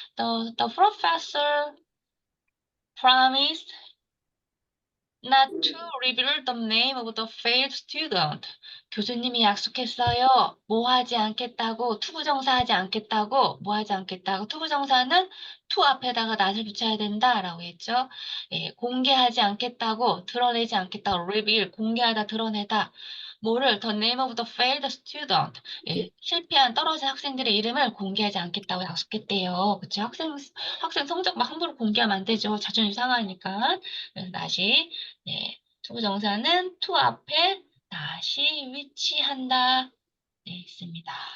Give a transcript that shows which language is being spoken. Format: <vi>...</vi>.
<en>The professor promised not to reveal the name of the failed student.</en> <ko>교수님이 약속했어요. 뭐 하지 않겠다고, 투부정사 하지 않겠다고, 뭐 하지 않겠다고. 투부정사는 to 앞에다가 not을 붙여야 된다라고 했죠. 예, 공개하지 않겠다고, 드러내지 않겠다고, reveal, 공개하다, 드러내다. 뭐를</ko> <en>the name of the failed student.</en> <ko>예, 실패한 떨어진 학생들의 이름을 공개하지 않겠다고 약속했대요. 그쵸? 학생 성적 막 함부로 공개하면 안 되죠. 자존심 상하니까. 그래서 다시 네, 투부정사는 to 앞에 다시 위치한다. 네, 있습니다.</ko>